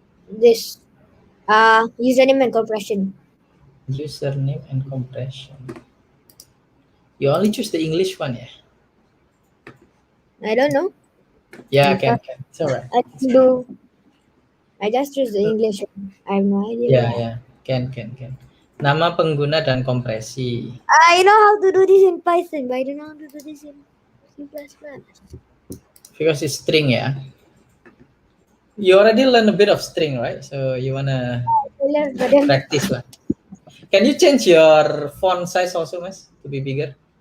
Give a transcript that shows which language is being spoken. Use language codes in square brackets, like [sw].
[en] This username and compression. Username and compression. You only choose the English one, yeah? I don't know. Yeah, can. It's alright. I just choose the English one. I have no idea. Yeah. Can. [id] Nama pengguna dan kompresi. [en] I know how to do this in Python, but I don't know how to do this in C++. Because it's string, yeah? You already learned a bit of string, right? So you wanna practice lah. Can you change your font size also, Mas, to be bigger?